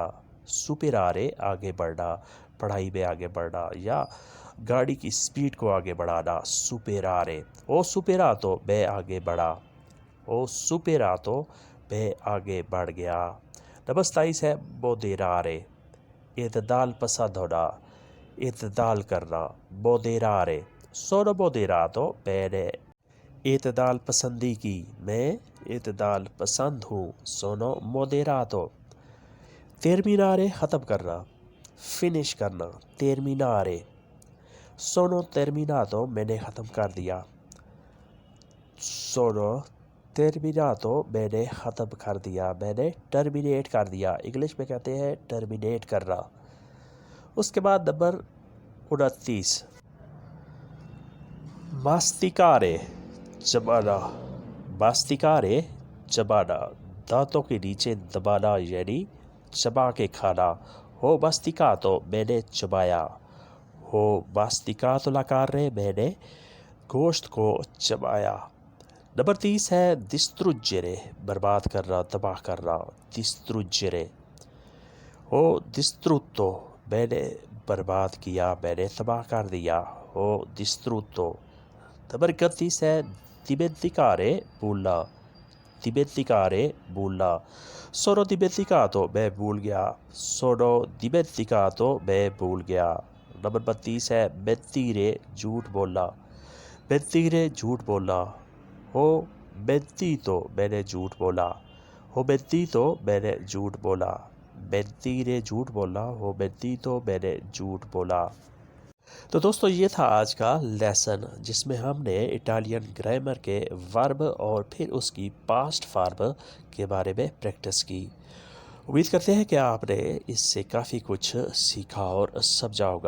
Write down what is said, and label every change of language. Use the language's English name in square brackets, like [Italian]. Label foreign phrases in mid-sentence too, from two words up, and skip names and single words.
[Urdu] superare آگے بڑھنا، پڑھائی میں آگے بڑھنا یا گاڑی کی سپیڈ کو آگے بڑھانا. superare. [Italian] ho superato [Urdu] میں آگے بڑھا. [Italian] ho superato [Urdu] میں آگے بڑھ گیا. نمبر 27 ہے moderare اعتدال پسند ہونا، اعتدال کرنا. moderare. [Italian] sono moderato [Urdu] میں نے اعتدال پسندی کی، میں اعتدال پسند ہوں. [Italian] sono moderato. [Urdu] terminare ختم کرنا، فنش کرنا. terminare. [Italian] sono terminato [Urdu] میں نے ختم کر دیا. [Italian] sono terminato [Urdu] میں نے ختم کر دیا، میں نے ٹرمینیٹ کر دیا. انگلش میں کہتے ہیں ٹرمینیٹ کرنا. اس کے بعد نمبر 29 masticare چبانا. masticare چبانا، دانتوں کے نیچے دبانا یعنی چبا کے کھانا. [Italian] ho masticato [Urdu] میں نے چبایا. [Italian] ho masticato la carne [Urdu] میں نے گوشت کو چبایا. نمبر 30 ہے distruggere برباد کرنا، تباہ کرنا. distruggere. [Italian] Ho distrutto, [Urdu] میں نے برباد کیا، میں نے تباہ کر دیا. [Italian] Ho distrutto. [Urdu] نمبر 31 ہے dimenticare بھولنا. dimenticare بھولنا. [Italian] Sono dimenticato [Urdu] میں بھول گیا. [Italian] Sono dimenticato [Urdu] میں بھول گیا. نمبر 32 ہے mentire جھوٹ بولنا. mentire جھوٹ بولنا. [Italian] Ho mentito [Urdu] میں نے جھوٹ بولا. [Italian] Ho mentito [Urdu] میں نے جھوٹ بولا. mentire جھوٹ بولنا. [Italian] Ho mentito [Urdu] میں نے جھوٹ بولا. تو دوستو یہ تھا آج کا لیسن جس میں ہم نے [English] Italian grammar [Urdu] کے ورب اور پھر اس کی [English] past form [Urdu] کے بارے میں پریکٹس کی. امید کرتے ہیں کہ آپ نے اس سے کافی کچھ سیکھا اور سمجھا ہوگا.